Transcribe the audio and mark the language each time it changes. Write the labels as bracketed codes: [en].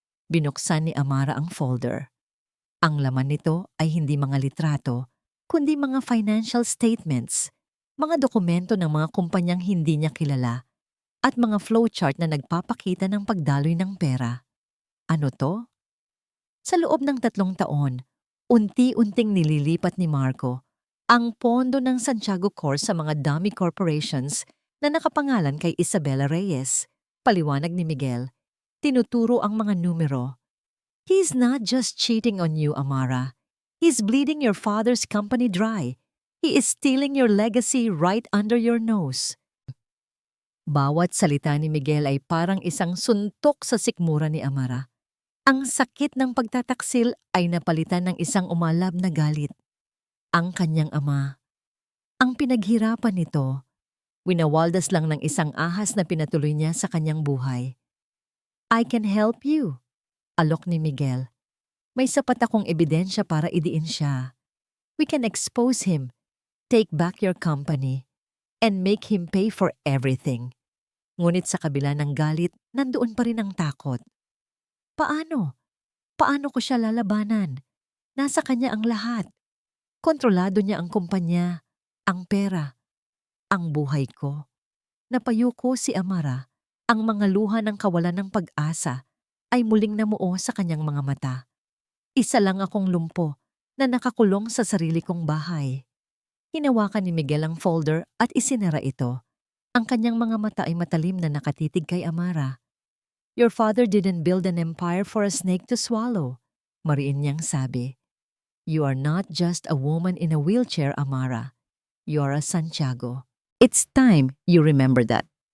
[tl] Binuksan ni Amara ang folder. Ang laman nito ay hindi mga litrato, kundi mga financial statements, mga dokumento ng mga kumpanyang hindi niya kilala, at mga flowchart na nagpapakita ng pagdaloy ng pera. Ano to? Sa loob ng 3 taon, unti-unting nililipat ni Marco ang pondo ng Santiago Corp sa mga dummy corporations na nakapangalan kay Isabela Reyes. Paliwanag ni Miguel, tinuturo ang mga numero. [en] He's not just cheating on you, Amara. He's bleeding your father's company dry. He is stealing your legacy right under your nose. [tl] Bawat salita ni Miguel ay parang isang suntok sa sikmura ni Amara. Ang sakit ng pagtataksil ay napalitan ng isang umalab na galit. Ang kanyang ama. Ang pinaghirapan nito, winawaldas lang ng isang ahas na pinatuloy niya sa kanyang buhay. [en] I can help you, [tl] alok ni Miguel. May sapat akong ebidensya para idiin siya. [en] We can expose him, take back your company, and make him pay for everything. [tl] Ngunit sa kabila ng galit, nandoon pa rin ang takot. Paano? Paano ko siya lalabanan? Nasa kanya ang lahat. Kontrolado niya ang kumpanya, ang pera, ang buhay ko. Napayuko si Amara. Ang mga luha ng kawalan ng pag-asa ay muling namuo sa kanyang mga mata. Isa lang akong lumpo na nakakulong sa sarili kong bahay. Hinawakan ni Miguel ang folder at isinara ito. Ang kanyang mga mata ay matalim na nakatitig kay Amara. [en] Your father didn't build an empire for a snake to swallow, [tl] mariin niyang sabi. [en] You are not just a woman in a wheelchair, Amara. You are a Santiago. It's time you remember that.